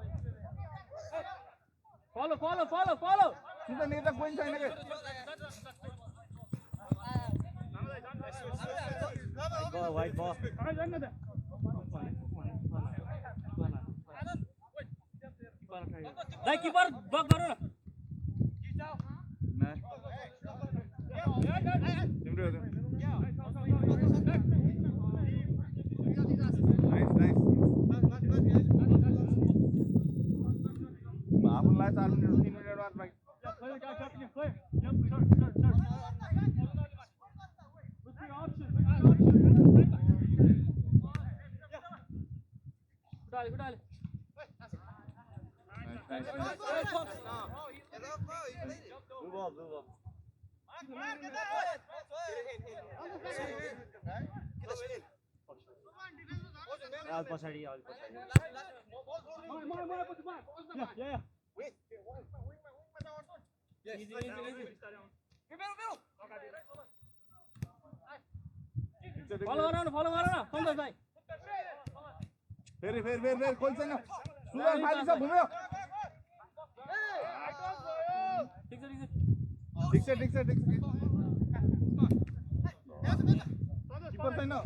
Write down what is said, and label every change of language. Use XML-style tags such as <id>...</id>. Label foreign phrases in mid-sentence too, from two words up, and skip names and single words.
<en>Follow, follow, follow, follow.</en> <ne>सुजन एकेटा कोही छैन के</ne> <en>White ball.</en> <ne>Dai</ne> <en>keeper block</en> <ne>गरो न. तिम्रो</ne> <en>nice nice</en> <ne>आफूलाई 4 मिनेट 3 मिनेट बाद बाँकी</ne> <en>Good eye.</en> <ne>पछाडि Yeah.</ne> <en>Follow on, Santosh bhai.</en> <ne>फेरि कोही छैन सुजन खाली छ घुम्यो ठिक छ किपर छैन</ne>